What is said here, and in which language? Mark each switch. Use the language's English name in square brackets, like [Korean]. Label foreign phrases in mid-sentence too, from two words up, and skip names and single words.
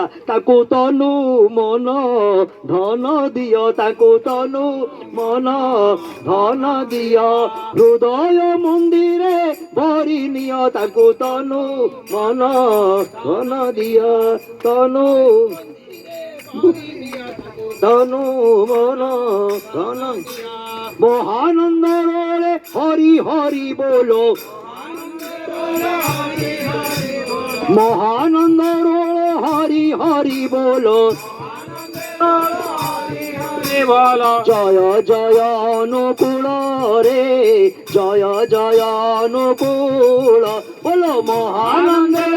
[Odia] ତାକୁ ତନୁ ମନ ଧନ ଦିଅ, ତାକୁ ତନୁ ମନ ଧନ ଦିଅ, ହୃଦୟ ମନ୍ଦିରେ ଭରି ନିଅ, ତାକୁ ତନୁ ମନ ଧନ ଦିଅ, ତନୁ ତନୁ ମନ ଧନ। [Bangla] মহানন্দরে হরি হরি বলো, মহানন্দরে হরি হরি বলো, বলো জয় জয় অনুকূল রে, জয় জয় অনুকূল বলো, মহানন্দের